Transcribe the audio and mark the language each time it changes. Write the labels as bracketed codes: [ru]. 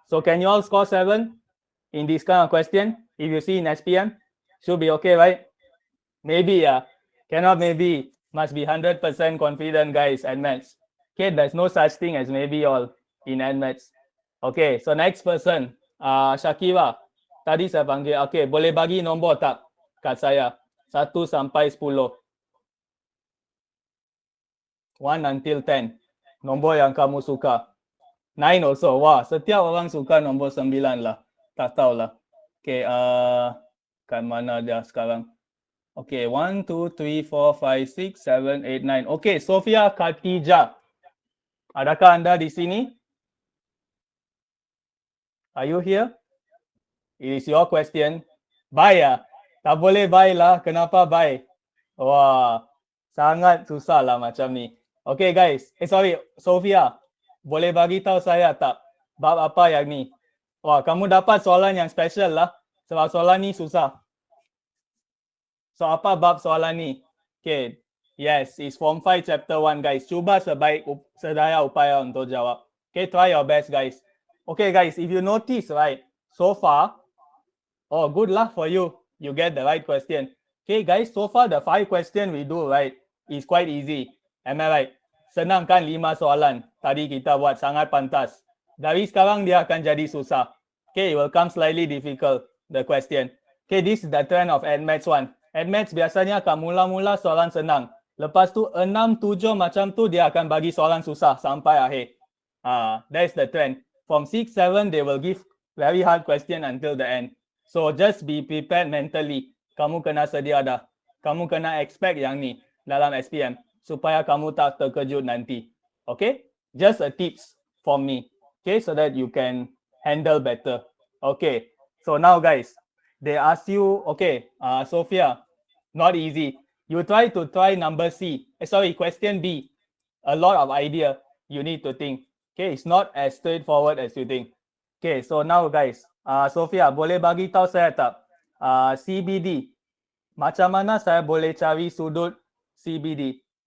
[en] So can you all score 7 in this kind of question? If you see in SPM, should be okay, right? Maybe, yeah. Cannot maybe. Must be 100% confident guys at maths. Okay, there's no such thing as maybe all in maths. Okay, so next person, Shakira. [ms] Tadi saya panggil. Okay, boleh bagi nombor tak kat saya? 1 sampai 10. [en] 1 until 10. [ms] Nombor yang kamu suka. 9 also. Wah, setiap orang suka nombor 9 lah. Tak tahulah. Okay, kat mana dia sekarang? Okay, 1, 2, 3, 4, 5, 6, 7, 8, 9. Okay, Sofia Khatijah. Adakah anda di sini? [en] Are you here? It is your question. Bye ya? [ms] Tak boleh bye lah. Kenapa bye? Wah, sangat susah lah macam ni. [en] Okay guys, sorry, Sofia. [ms] Boleh bagi tahu saya tak bab apa yang ni? Wah, kamu dapat soalan yang special lah. Sebab soalan ni susah. So apa bab soalan ni? Okay. [en] Yes, it's Form 5 Chapter 1 guys. [ms] Cuba sedaya upaya untuk jawab. [en] Okay, try your best guys. Okay guys, if you notice right, so far, oh good luck for you. You get the right question. Okay guys, so far the 5 question we do right is quite easy. Am I right? [ms] Senang kan 5 soalan. Tadi kita buat sangat pantas. Dari sekarang dia akan jadi susah. [en] Okay, it will come slightly difficult, the question. Okay, this is the trend of AdMaths 1. [ms] AdMaths biasanya akan mula-mula soalan senang. Lepas tu 6, 7 macam tu dia akan bagi soalan susah sampai akhir. [en] That's the trend. From 6, 7 they will give very hard question until the end. So just be prepared mentally. [ms] Kamu kena sedia dah. Kamu kena expect yang ni dalam SPM supaya kamu tak terkejut nanti. Okay? [en] Just a tips from me. Okay, so that you can handle better. Okay. So now guys, they ask you, okay, Sophia, not easy. You try number C. Question B. A lot of idea you need to think. Okay, it's not as straightforward as you think. Okay, so now guys, Sophia, [ms] boleh bagi tahu saya tak [en] CBD? [ms] Macam mana saya boleh cari sudut CBD?